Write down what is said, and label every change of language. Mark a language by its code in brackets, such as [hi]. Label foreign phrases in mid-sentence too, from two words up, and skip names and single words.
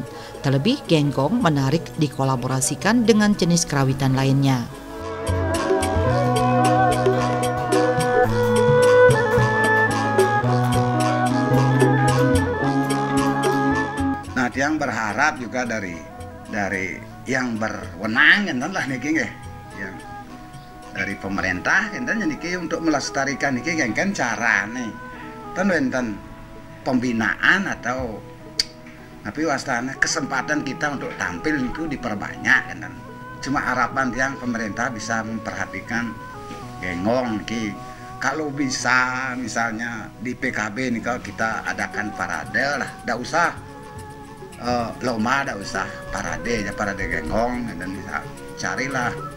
[id] Terlebih, genggong menarik dikolaborasikan dengan jenis kerawitan lainnya. Nah, yang berharap juga dari yang berwenang kan lah [jv] niki nggih, [id] yang dari pemerintah kan niki untuk melestarikan niki kan [jv] carane ten wonten [id] pembinaan atau tapi wastana kesempatan kita untuk tampil itu diperbanyak kan. Cuma harapan yang pemerintah bisa memperhatikan genggong niki. Kalau bisa misalnya di PKB nih kalau kita adakan parade lah, ndak usah lomba, ndak usah parade genggong, dan bisa carilah